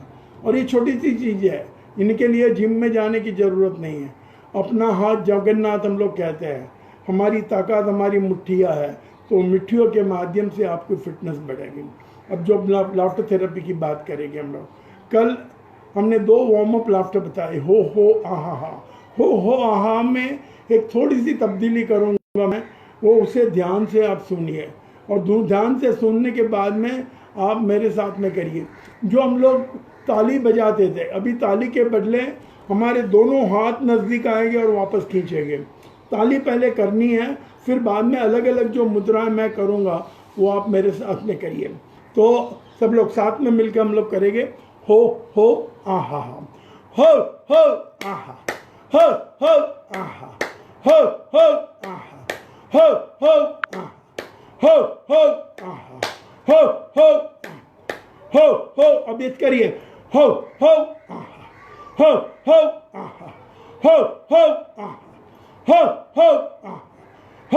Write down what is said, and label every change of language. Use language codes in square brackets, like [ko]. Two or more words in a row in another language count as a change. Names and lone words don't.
[hi] और ये छोटी सी चीज़ है, इनके लिए जिम में जाने की ज़रूरत नहीं है। अपना हाथ जगन्नाथ हम लोग कहते हैं। हमारी ताकत हमारी मुट्ठियाँ है, तो मुट्ठियों के माध्यम से आपकी फिटनेस बढ़ेगी। अब जो [en] laughter therapy [hi] की बात करेंगे हम लोग, कल हमने 2 [en] warm up laughter [hi] बताए, हो आहा हा। हो आहा में एक थोड़ी सी तब्दीली करूँगा मैं, वो उसे ध्यान से आप सुनिए, और ध्यान से सुनने के बाद में आप मेरे साथ में करिए। जो हम लोग ताली बजाते थे, अभी ताली के बदले हमारे दोनों हाथ नज़दीक आएंगे और वापस खींचेंगे। ताली पहले करनी है, फिर बाद में अलग अलग जो मुद्राएं मैं करूँगा वो आप मेरे साथ में करिए। तो सब लोग साथ में मिलकर हम लोग करेंगे। हो आहा, हो आहा, हो आहा, हो आहा, हो आहा, हो आहा, हो। अब ये करिए, हो आहा, हो आहा, हो आहा, हो आहा, हो